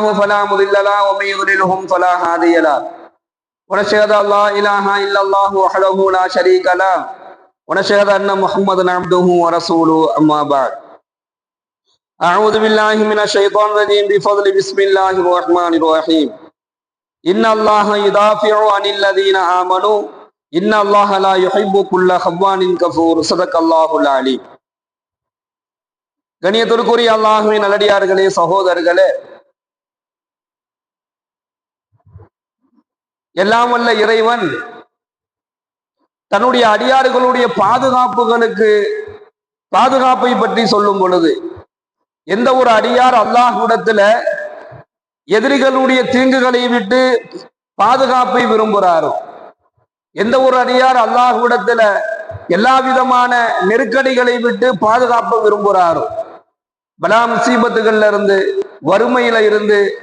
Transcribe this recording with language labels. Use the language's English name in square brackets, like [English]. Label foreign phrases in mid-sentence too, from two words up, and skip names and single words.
[Arabic] فلا مضل له ومن يضلله فلا هادي له ونشهد أن لا إله إلا الله وحده لا شريك له ونشهد أن محمدا عبده ورسوله أما بعد أعوذ بالله من الشيطان الرجيم بفضل بسم الله الرحمن الرحيم إن الله يدافع عن الذين آمنوا إن الله لا يحب كل خوان كفور صدق الله العليم. [Tamil] கண்ணியத்திற்குரிய அல்லாஹ்வின் நல்லடியார்களே, சகோதரர்களே, எல்லாம் வல்ல இறைவன் தன்னுடைய அடியார்களுடைய பாதுகாப்பை பற்றி சொல்லும் பொழுது, எந்த ஒரு அடியார் அல்லாஹ்விடத்துல எதிரிகளுடைய தீங்குகளை விட்டு பாதுகாப்பை விரும்புகிறாரோ, எந்த ஒரு அடியார் அல்லாஹ்விடத்துல எல்லா விதமான நெருக்கடிகளை விட்டு பாதுகாப்பை விரும்புகிறாரோ, பலா முசீபத்துகள்ல இருந்து, வறுமையில இருந்து,